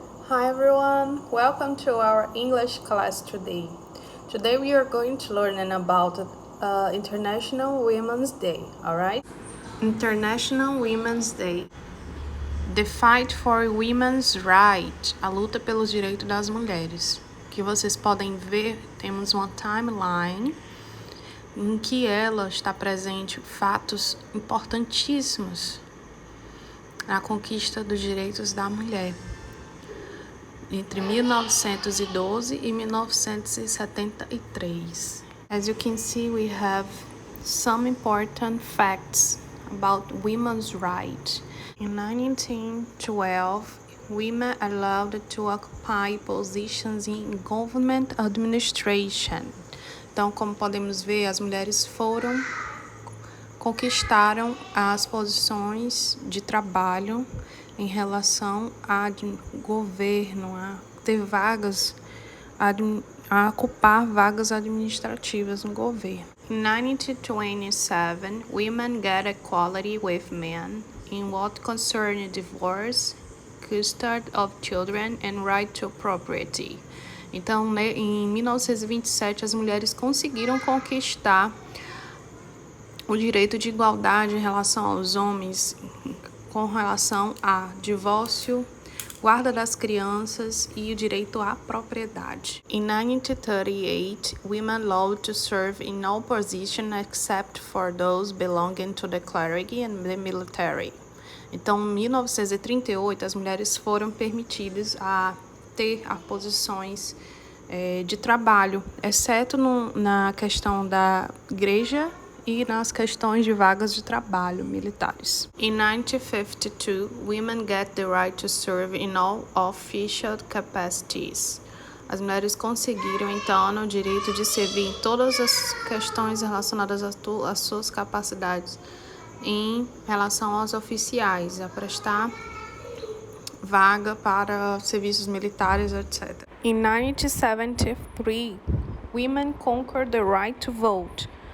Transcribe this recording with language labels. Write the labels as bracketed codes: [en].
[en] Hi everyone, welcome to our English class today. Today we are going to learn about International Women's Day, alright? International Women's Day. The Fight for Women's Rights, [pt] a luta pelos direitos das mulheres. Que vocês podem ver, temos uma timeline em que ela está presente fatos importantíssimos na conquista dos direitos da mulher. Entre 1912 e 1973. [en] As you can see, we have some important facts about women's rights. In 1912, women allowed to occupy positions in government administration. [pt] Então, como podemos ver, as mulheres conquistaram as posições de trabalho em relação ao governo, a ter vagas, a ocupar vagas administrativas no governo. [en] In 1927, women get equality with men in what concerns divorce, custody of children and right to property. [pt] Então, em 1927, as mulheres conseguiram conquistar o direito de igualdade em relação aos homens, com relação a divórcio, guarda das crianças e o direito à propriedade. [en] In 1938, women allowed to serve in all positions except for those belonging to the clergy and the military. [pt] Então, em 1938, as mulheres foram permitidas a ter posições de trabalho, exceto na questão da igreja e nas questões de vagas de trabalho militares. [en] In 1952, women get the right to serve in all official capacities. [pt] As mulheres conseguiram, então, o direito de servir em todas as questões relacionadas às suas capacidades em relação aos oficiais, a prestar vaga para serviços militares, etc. [en] In 1973, women conquered the right to vote.